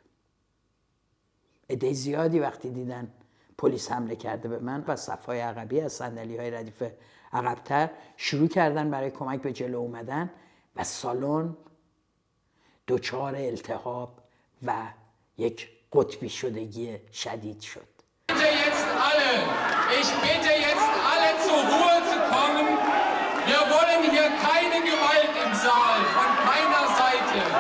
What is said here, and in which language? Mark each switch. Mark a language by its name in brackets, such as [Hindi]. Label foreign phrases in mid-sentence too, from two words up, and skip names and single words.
[Persian] عده زیادی وقتی دیدن پلیس حمله کرده به من و صف‌های عقبی از صندلی‌های ردیف عقب‌تر شروع کردن برای کمک به جلو اومدن و سالن دچار التهاب و یک قطبی شدگی شدید شد. [German] Ich bitte jetzt alle zur Ruhe zu kommen. Wir wollen hier keine Gewalt im Saal, von keiner Seite.